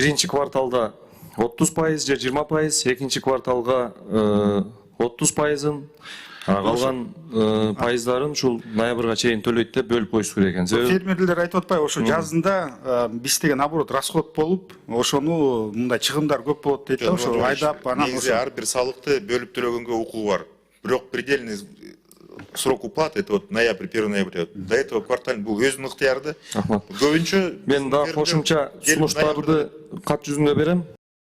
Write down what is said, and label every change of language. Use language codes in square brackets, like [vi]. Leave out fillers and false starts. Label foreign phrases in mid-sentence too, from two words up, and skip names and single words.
[ky] 1 кварталда 30% же 20%, экинчи кварталга 30%-ын, калган пайыздарын ушул ноябрга чейин төлөйт деп бөлүп коюш керек экен. Фермерлер айтып атпайбы, ошо жазында биз деген [ru] наоборот расход [ky] болуп, ошону мындай чыгымдар көп болот дейт да, ошо айдап анан негизи ар бир салыкты бөлүп төлөгөнгө укугу бар. [ru] Бирок предельный срок уплаты это вот ноябрь, 1 ноября. До этого квартальный [ky] бул өзүнүн ыктыяры. Көбүнчө Мен да кошумча сунуштарды кат жүзүндө берем.